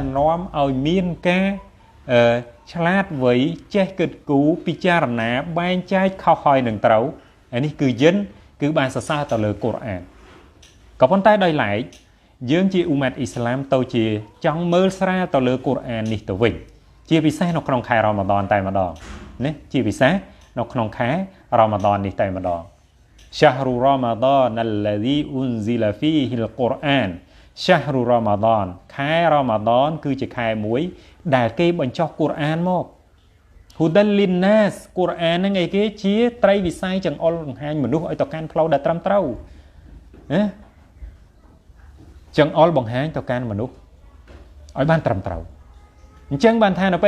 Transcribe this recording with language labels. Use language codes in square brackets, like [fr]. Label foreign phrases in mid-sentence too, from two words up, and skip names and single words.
[km] នាំឲ្យមានការឆ្លាតវៃចេះគិតគូរពិចារណាបែងចែកខុសហើយនឹងត្រូវអានេះគឺយិនគឺបានសរសើរទៅលើកូរ៉ានក៏ប៉ុន្តែដោយឡែកយើងជាអ៊ូម៉ាត់អ៊ីស្លាមទៅជាចង់មើលស្រាលទៅលើកូរ៉ាននេះទៅវិញជាពិសេសនៅក្នុងខែរ៉ាម៉ាឌនតែម្ដងណាជាពិសេសនៅក្នុងខែរ៉ាម៉ាឌននេះតែម្ដង [ar] شهر رمضان الذي أنزل فيه القرآن شهر رمضان [km] ខែរ៉ាម៉ាឌនគឺជាខែមួយដែលគេបញ្ចុះកូរ៉ានមក [ar] هدى للناس [km] កូរ៉ានហ្នឹងឯគេជាត្រីវិស័យចង្អុលបង្ហាញមនុស្សឲ្យទៅកាន់ផ្លូវដែលត្រឹមត្រូវណាចង្អុលបង្ហាញទៅកាន់មនុស្សឲ្យបានត្រឹមត្រូវអញ្ចឹងបានថានៅពេល